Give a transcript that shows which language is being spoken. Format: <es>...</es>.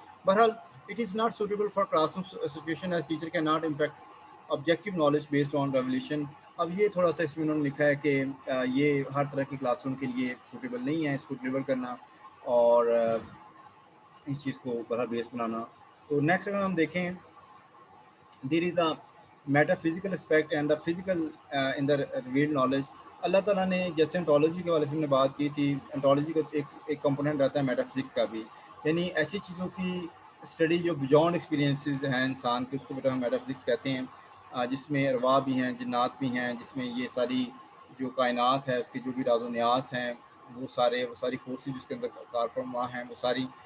<en>بہرحال it is not suitable for class room situation as teacher can not impact objective knowledge based on revolution.</en> <ur>اب یہ تھوڑا سا اس میں انہوں نے لکھا ہے کہ یہ ہر طرح کی کلاس روم کے لیے سوٹیبل نہیں ہے اس کو ڈلیور کرنا اور اس چیز کو بہرحال بیس بنانا. تو نیکسٹ اگر ہم دیکھیں،</ur> <en>There is a metaphysical aspect and the physical in the revealed knowledge.</en> <ur>اللہ تعالیٰ نے جیسے انٹالوجی کے حوالے سے ہم نے بات کی تھی، انٹالوجی کا ایک کمپوننٹ رہتا ہے میٹا فزکس کا بھی، یعنی ایسی چیزوں کی اسٹڈی جو بیونڈ ایکسپیرینسز ہیں انسان کے، اس کو بیٹا ہم میٹا فزکس کہتے ہیں. جس میں ارواح بھی ہیں، جنات بھی ہیں، جس میں یہ ساری جو کائنات ہے اس کے جو بھی راز و نیاز ہیں وہ ساری فورسز جس کے اندر کار فرما ہیں وہ ساری.</ur>